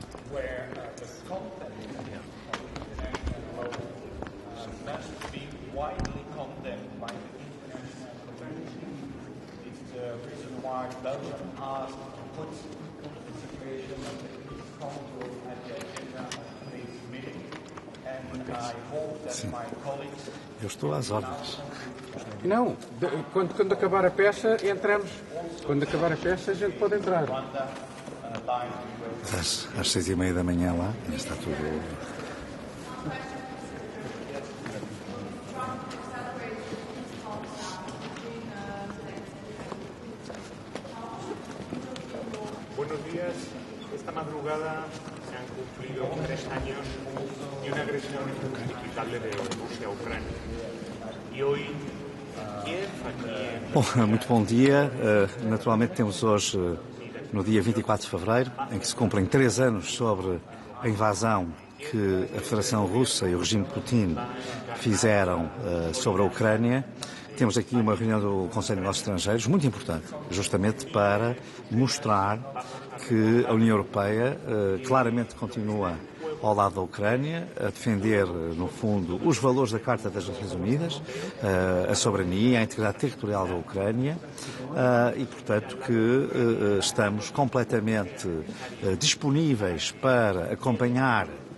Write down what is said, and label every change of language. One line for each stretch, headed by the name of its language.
English: Where the content must be widely condemned by the international community. It's the reason why Belgium asked to put the situation of the East Congo at the agenda of today's meeting, and I hope that my colleagues...
Portuguese: Eu estou às ordens. Não, quando acabar a peça, entramos. Quando acabar a peça, a gente pode entrar. Às 6h30 da manhã lá, está tudo.
Spanish: Buenos días. Esta madrugada se han cumplido 3 años de una agresión injustificable de Rusia a Ucrânia.
Portuguese: E hoje, Kiev, aqui... Bom, muito bom dia. Naturalmente temos hoje, no dia 24 de fevereiro, em que se cumprem 3 anos sobre a invasão que a Federação Russa e o regime Putin fizeram sobre a Ucrânia. Temos aqui uma reunião do Conselho de Negócios Estrangeiros muito importante, justamente para mostrar que a União Europeia claramente continua ao lado da Ucrânia, a defender, no fundo, os valores da Carta das Nações Unidas, a soberania, a integridade territorial da Ucrânia e, portanto, que estamos completamente disponíveis para acompanhar